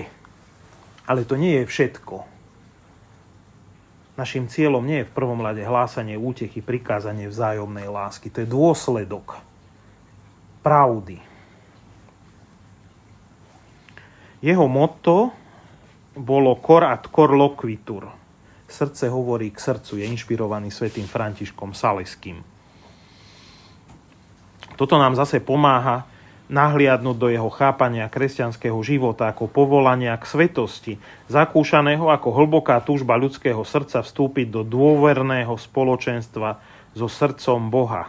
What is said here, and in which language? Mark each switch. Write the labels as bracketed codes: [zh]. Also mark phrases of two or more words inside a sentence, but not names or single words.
[sk] Ale to nie je všetko. Naším cieľom nie je v prvom rade hlásanie útechy, prikázanie vzájomnej lásky. To je dôsledok pravdy. Jeho motto bolo [la] cor ad cor loquitur. [sk] Srdce hovorí k srdcu, je inšpirovaný svätým Františkom Saleským. Toto nám zase pomáha nahliadnúť do jeho chápania kresťanského života ako povolania k svetosti, zakúšaného ako hlboká túžba ľudského srdca vstúpiť do dôverného spoločenstva so srdcom Boha.